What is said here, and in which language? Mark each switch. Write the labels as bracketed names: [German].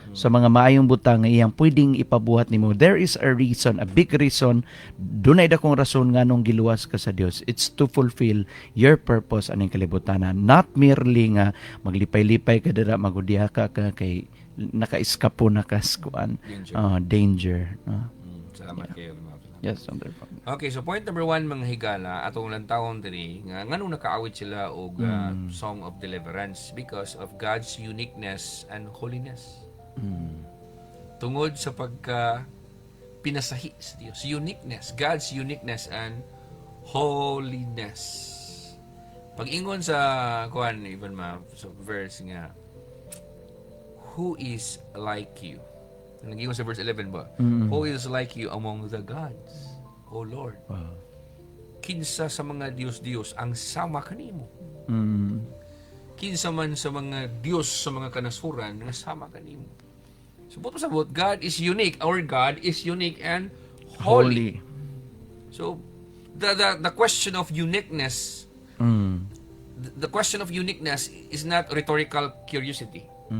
[Cebuano] sa mga maayong butang nga iyang pwedeng ipabuhat nimo. [English] There is a reason, a big reason. [Cebuano] Dunay dakong rason nga nung giluwas ka sa Dios. [English] It's to fulfill your purpose [Cebuano] aning kalibutanan. [English] Not merely [Cebuano] nga maglipay-lipay ka dira, magudiha ka kay naka-eskapo na kaskuan. Danger. Salamat kayo. [English] Yes, wonderful. [Cebuano] Okay, so point number 1, mga higala, atong lantawon diri nga nganong nakaawit sila og Song of Deliverance [English] because of God's uniqueness and holiness. [Cebuano] Tungod sa pagka pinasahi sa Dios, uniqueness, [English] God's uniqueness and holiness. [Cebuano] Pag-ingon sa kuan even sa verse nga, [English] who is like you? [Cebuano] Nag-ingon sa verse 11 ba? [English] Who is like you among the gods, O Lord? Wow. [Cebuano] Kinsa sa mga Diyos-Diyos ang sama kanimo? Kinsa man sa mga Diyos sa mga kanasuran nga sama kanimo? Sabot, [English] God is unique. Our God is unique and holy. So, the question of uniqueness, the question of uniqueness is not rhetorical curiosity.